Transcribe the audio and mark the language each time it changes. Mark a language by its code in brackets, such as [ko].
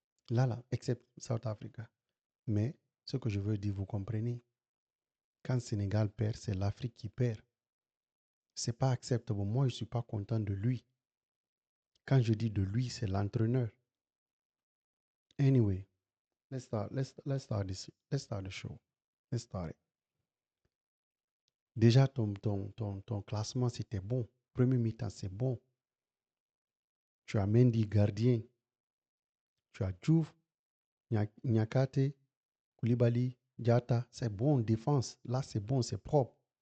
[fr] Là, [en] except South Africa. [fr] Mais ce que je veux dire, vous comprenez, quand Sénégal perd, c'est l'Afrique qui perd. C'est pas acceptable. Moi, je suis pas content de lui. Quand je dis de lui, c'est l'entraîneur. [en] Anyway, let's start the show. Let's start it. [fr] Déjà, ton classement, c'était bon. Premier mi-temps, c'est bon. Tu as Mendy, gardien. Tu as Diouf, Nyakate, Koulibaly, Diata. C'est bon, défense. Là, c'est bon, c'est propre.